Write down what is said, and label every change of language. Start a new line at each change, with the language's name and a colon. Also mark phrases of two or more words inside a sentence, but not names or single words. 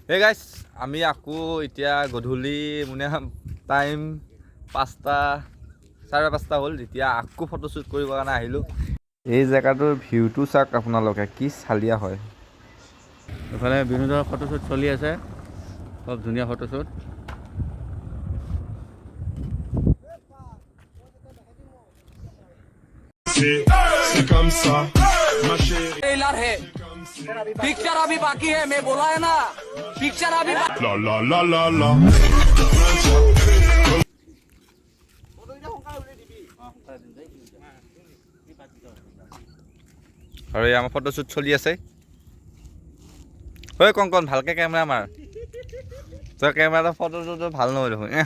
Assamese: হে গাইছ আমি আকৌ এতিয়া গধূলি মানে টাইম 5টা 5:30 হ'ল যেতিয়া আকৌ ফটোশ্বুট কৰিবৰ কাৰণে আহিলোঁ। এই জেগাটোৰ ভিউটো চাওক আপোনালোকে কি চালিয়া হয়। এইফালে বিনোদৰ ফটোশ্বুট চলি আছে, খুব ধুনীয়া ফটোশ্বুট।
Hindi: पिक्चर अभी बाकी है, मैं बोला है ना, पिक्चर अभी La la la la la.
Assamese: আৰু এই আমাৰ ফটোশ্বুট চলি আছে। ঐ কংকন ভালকৈ কেমেৰা মাৰ, তই কেমেৰাটো ফটোটো ভাল নহয় দেখোন।